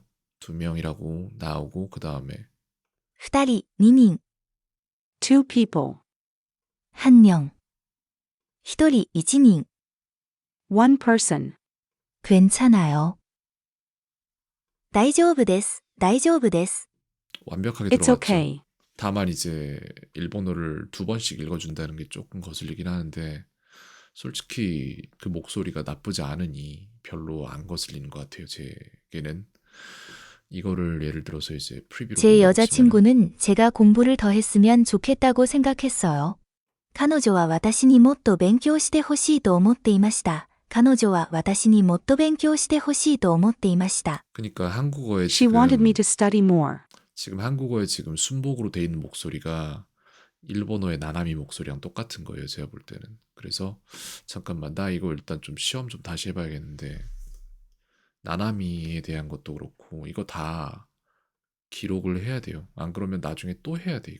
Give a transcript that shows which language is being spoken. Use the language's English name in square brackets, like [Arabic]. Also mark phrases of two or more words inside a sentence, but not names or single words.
[Korean] 2명이라고 나오고 그 다음에 [Japanese] 2 人、2人、 [English] Two people. [Japanese] 1명, 1 人、1人、 [English] One person. [Korean] 괜찮아요. [Japanese] 大丈夫です、大丈夫です. [Korean] 완벽하게 [English] It's [Korean] 들어갔죠. [English] okay. [Korean] 다만 이제 일본어를 2번씩 읽어준다는 게 조금 거슬리긴 하는데 솔직히 그 목소리가 나쁘지 않으니 별로 안 거슬리는 것 같아요. 제게는 이거를 예를 들어서 이제 프리뷰로 제 본다고 치면은 여자친구는 제가 공부를 더 했으면 좋겠다고 생각했어요. [Japanese] 彼女は私にもっと勉強してほしいと思っていました. 彼女は私にもっと勉強してほしいと思っていました. [Korean] 그러니까 한국어에 [English] She wanted me [Korean] 지금 [English] to study more. [Korean] 한국어에 지금 순복으로 돼 있는 목소리가 일본어의 나나미 목소리랑 똑같은 거예요. 제가 볼 때는. 그래서 잠깐만 나 이거 일단 좀 시험 좀 다시 해봐야겠는데 나나미에 대한 것도 그렇고 이거 다 기록을 해야 돼요. 안 그러면 나중에 또 해야 돼.